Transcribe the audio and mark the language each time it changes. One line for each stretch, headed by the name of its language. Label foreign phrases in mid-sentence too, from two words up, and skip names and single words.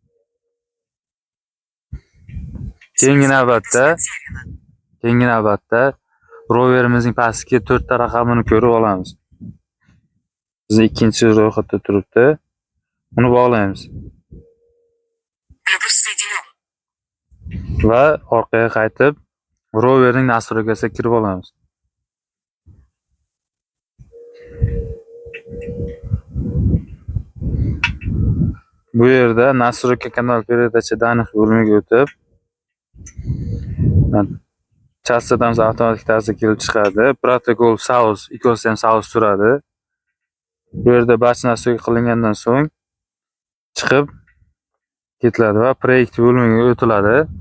Uzbek: Keyingi navbatda roverimizning pastki 4 ta raqamini ko'rib olamiz. Bizning ikkinchi ro'yxatda turibdi. Uni bog'laymiz.
Russian: Плюс соединен.
Uzbek: Va orqaga qaytib, roverning nastroykasiga kirib olamiz. Bu yerda настройка kanal
Russian: передача данных
Uzbek: bo'limiga o'tib, chastotamiz avtomatik tarzda kelib chiqadi. Protokol South, Ecosystem South turadi. Bu yerda barcha nastroyka qilingandan so'ng chiqib ketiladi va proyekt bo'limiga o'tiladi.